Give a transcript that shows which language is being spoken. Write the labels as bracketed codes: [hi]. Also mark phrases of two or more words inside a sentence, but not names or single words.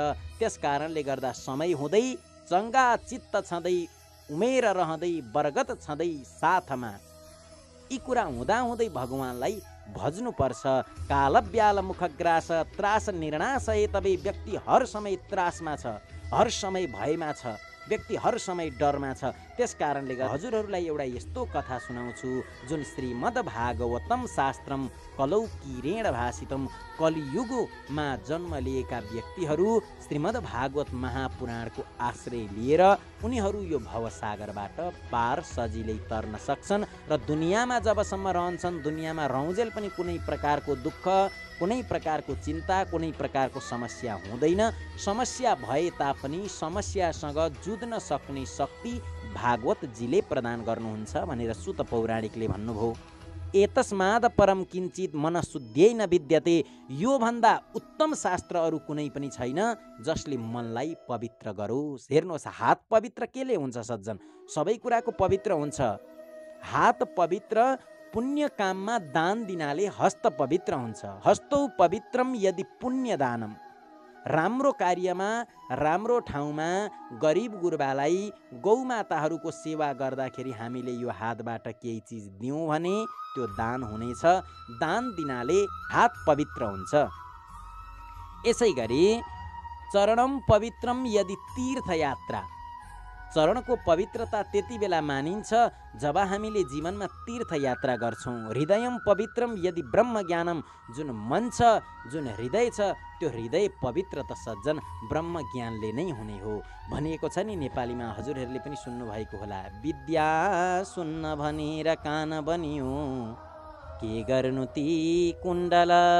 [ne] त्यस कारणले गर्दा समय हुँदै चङ्गा चित्त छँदै उमेर रहँदै बरगत छँदै साथमा यी कुरा हुँदाहुँदै भगवानलाई भज्नुपर्छ। [sa] काल ब्याल मुखग्रास त्रास निर्णाशय तबे [ne] व्यक्ति हर समय त्रासमा छ, हर समय भयमा छ, व्यक्ति हर समय डरमा छ। त्यस कारणले गर्दा हजुरहरूलाई एउटा यस्तो कथा सुनाउँछु जुन [sa] श्रीमद् भागवतम शास्त्रम कलौ किरेण भाषितम। [ne] कलियुगमा जन्म लिएका व्यक्तिहरू श्रीमद् भागवत महापुराणको आश्रय लिएर उनीहरू यो भवसागरबाट पार सजिलै तर्न सक्छन् र दुनियाँमा जबसम्म रहन्छन् दुनियाँमा रहन्जेल पनि कुनै प्रकारको दुःख, कुनै प्रकारको चिन्ता, कुनै प्रकारको समस्या हुँदैन। समस्या भए तापनि समस्यासँग जुझ्न सक्ने शक्ति भागवतजीले प्रदान गर्नुहुन्छ भनेर सुत पौराणिकले भन्नुभयो। [sa] एतस्माद परम किञ्चित मनशुद्ध्यै न विद्यते। [ne] यो भन्दा उत्तम शास्त्र अरू कुनै पनि छैन जसले मनलाई पवित्र गरोस्। हेर्नुहोस्, हात पवित्र केले हुन्छ सज्जन? सबै कुराको पवित्र हुन्छ। हात पवित्र पुण्य काममा दान दिनाले हस्त पवित्र हुन्छ। [sa] हस्तौ पवित्रम यदि पुण्य दानम। [ne] राम्रो कार्यमा, राम्रो ठाउँमा गरिब गुरुबालाई, गौमाताहरूको सेवा गर्दाखेरि हामीले यो हातबाट केही चिज दियौँ भने त्यो दान हुनेछ। दान दिनाले हात पवित्र हुन्छ। यसै गरी [sa] चरणम पवित्रम यदि तीर्थयात्रा। [ne] चरणको पवित्रता त्यति बेला मानिन्छ जब हामीले जीवनमा तीर्थयात्रा गर्छौँ। [sa] हृदयम पवित्रम यदि ब्रह्म ज्ञानम। [ne] जुन मन छ, जुन हृदय छ, त्यो हृदय पवित्र त सज्जन ब्रह्म ज्ञानले नै हुने हो। भनिएको छ नि नेपालीमा, हजुरहरूले पनि सुन्नुभएको होला, विद्या सुन्न भनेर कान बनियो, के गर्नु ती कुण्डल,